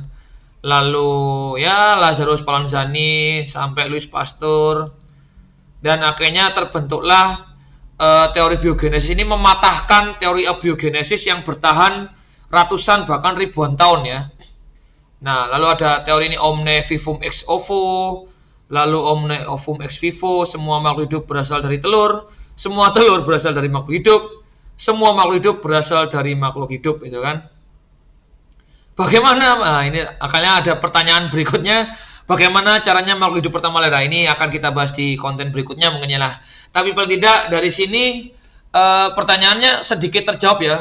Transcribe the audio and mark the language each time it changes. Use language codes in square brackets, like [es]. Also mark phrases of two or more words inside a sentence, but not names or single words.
[id] Lalu ya Lazzaro Spallanzani sampai Louis Pasteur, dan akhirnya terbentuklah teori biogenesis ini, mematahkan teori abiogenesis yang bertahan ratusan bahkan ribuan tahun ya. Nah, lalu ada teori ini [la] omne vivum ex ovo, lalu omne ovum ex vivo, [id] semua makhluk hidup berasal dari telur, semua telur berasal dari makhluk hidup, semua makhluk hidup berasal dari makhluk hidup itu kan. Bagaimana? Nah, ini akhirnya ada pertanyaan berikutnya, bagaimana caranya makhluk hidup pertama lahir? Nah, ini akan kita bahas di konten berikutnya mungkin ya lah. Tapi paling tidak dari sini pertanyaannya sedikit terjawab ya.